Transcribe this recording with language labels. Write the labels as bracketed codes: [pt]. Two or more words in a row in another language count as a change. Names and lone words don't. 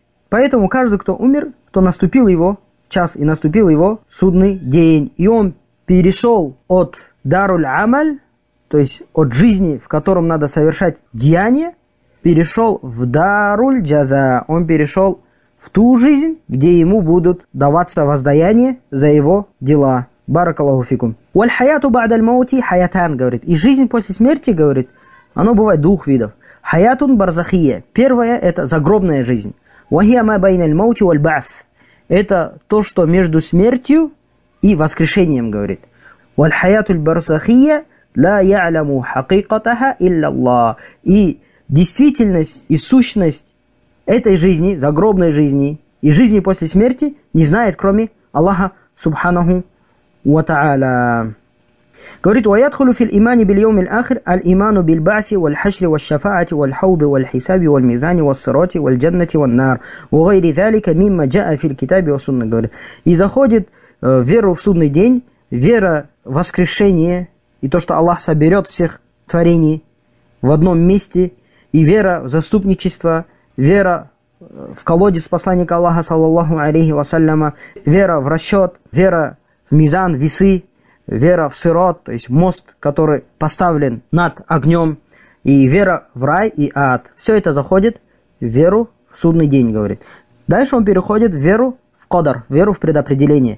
[ru] Поэтому каждый, кто умер, то наступил его час и наступил его судный день. И он перешел от [ar] دار العمل, [ru] то есть от жизни, в котором надо совершать деяния, перешел в [ar] دار الجزاء. [ru] Он перешел в ту жизнь, где ему будут даваться воздаяние за его дела. [ar] بارك الله فيكم. والحياة بعد الموت حياتان, говорит. [ru] И жизнь после смерти, говорит, оно бывает двух видов. [ar] حياة برزخية. [ru] Первая – это загробная жизнь. [ar] وهي ما بين الموت والبعث. [ru] Это то, что между смертью и воскрешением, говорит. [ar] والحياة البرزخية لا يعلم حقيقتها إلا الله. [ru] И действительность и сущность этой жизни, загробной жизни и жизни после смерти не знает, кроме Аллаха [ar] سبحانه وتعالى. Говорит, وَيَدْخُلُ فِي الْإِيمَانِ بِالْيَوْمِ الْآخِرِ الْإِيمَانُ بِالْبَعْثِ وَالْحَشْرِ وَالشَّفَاعَةِ وَالْحَوْضِ وَالْحِسَابِ وَالْمِيزَانِ وَالصِّرَاطِ وَالْجَنَّةِ وَالنَّارِ وَغَيْرِ ذَلِكَ مِمَّا جَاءَ فِي الْكِتَابِ وَالسُّنَّةِ. [ru] Говорит, и заходит веру в судный день, вера в воскрешение и то, что Аллах соберет всех творений в одном месте, и вера в заступничество, вера в колодец посланника Аллаха, [ar] صلى الله عليه وسلم, [ru] вера в расчет, вера в мизан, весы, вера в сирот, то есть мост, который поставлен над огнем, и вера в рай и ад. Все это заходит в веру в судный день, говорит. Дальше он переходит в веру в кадар, веру в предопределение.